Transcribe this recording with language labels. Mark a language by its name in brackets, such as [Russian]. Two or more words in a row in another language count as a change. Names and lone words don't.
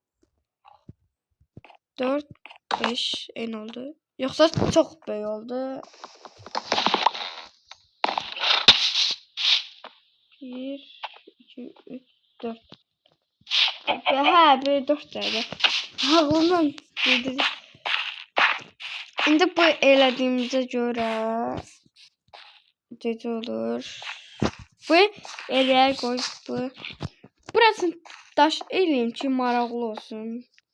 [Turkish] 4, 5 en oldu. Yoksa çok büyük oldu. 1, 2, 3, 4. Bir 4 tane. Ağlımdan bildirdim. [Azerbaijani] İndi bu elədiyimizə görə gecə olur. Bu eləyər qoy bu. Burasını daş eləyim ki maraqlı olsun.